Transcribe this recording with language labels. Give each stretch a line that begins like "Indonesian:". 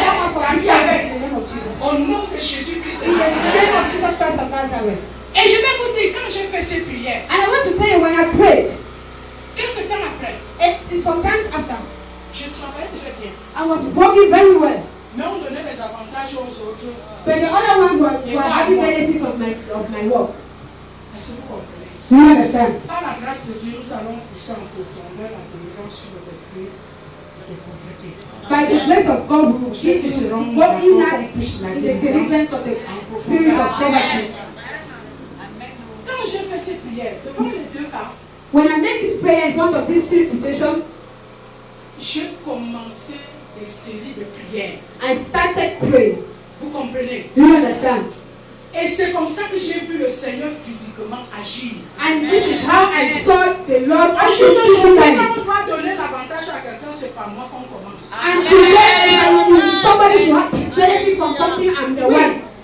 English: Come out from this place in the name of Jesus.
French: Au nom de Jésus-Christ.
English: In the name of Jesus Christ of Nazareth.
French: Et je vais vous dire, quand j'ai fait ces prières,
English: And I want to tell you when I prayed,
French: quelques temps après,
English: sometimes after,
French: je travaillais très bien.
English: I was working very well.
French: Mais on donnait les avantages aux autres.
English: But the other ones were having benefits of my work.
French: Est-ce que vous comprenez?
English: Do you understand?
French: Par la grâce de Dieu, nous allons pousser en profondeur la délivrance sur les esprits de pauvreté.
English: By the grace of God, we will see this working out in the deliverance of the spirit of poverty.
French: Quand j'ai fait ces prières, devant les deux cas,
English: When I made this prayer in front of this situation,
French: j'ai commencé des séries de prières.
English: I started praying.
French: Vous comprenez?
English: Do you understand?
French: Et c'est comme ça que j'ai vu le Seigneur physiquement agir.
English: And this is how I saw the Lord
French: Aujourd'hui,
English: actually physically.
French: quand on doit donner l'avantage à quelqu'un, c'est par moi qu'on commence.
English: And today, if somebody should have benefit from something, I'm the one.